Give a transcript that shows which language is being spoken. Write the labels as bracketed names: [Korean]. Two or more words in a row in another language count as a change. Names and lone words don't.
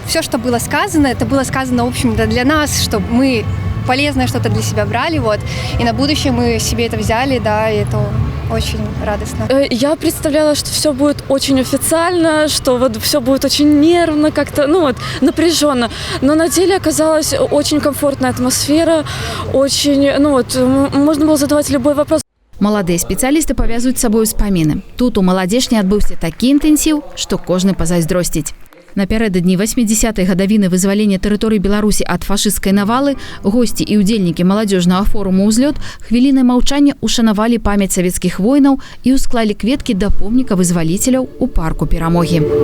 [Russian] Все, что было сказано, это было сказано, в общем-то, для нас, чтобы мы полезное что-то для себя брали, вот, и на будущее мы себе это взяли, да, и это очень радостно. Я представляла, что все будет очень официально, что вот все будет очень нервно, как-то, напряженно. Но на деле оказалась очень комфортная атмосфера, очень, можно было задавать любой вопрос. [Belarusian] Маладыя спецыялісты павязуюць з сабой успаміны. Тут у маладзечні адбыўся такі інтэнсіў, што кожны пазайздросціць. Напярэдадні 80-й гадавіны вызвалення тэрыторыі Беларусі ад фашысцкай навалы госці і ўдзельнікі маладзёжнага форуму «Узлёт» хвілінай маўчання ушанавалі памяць савецкіх воінаў і ўсклалі кветкі да помніка вызваліцеляў у парку Перамогі.